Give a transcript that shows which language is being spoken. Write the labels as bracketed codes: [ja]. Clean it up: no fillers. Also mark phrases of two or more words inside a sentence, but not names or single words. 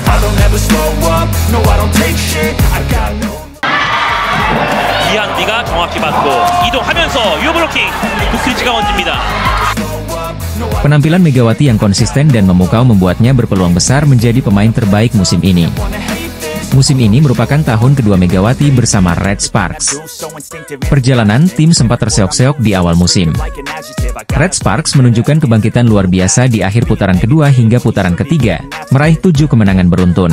[en] I'll never slow up, no I don't take shit, I got no. [ko] 이한비가 정확히 받고 이동하면서 유브로킹 구크리치가 얹습니다. [id] Penampilan Megawati yang konsisten dan memukau membuatnya berpeluang besar menjadi pemain terbaik musim ini. Musim ini merupakan tahun kedua Megawati bersama Red Sparks. Perjalanan tim sempat terseok-seok di awal musim. Red Sparks menunjukkan kebangkitan luar biasa di akhir putaran kedua hingga putaran ketiga, meraih 7 kemenangan beruntun.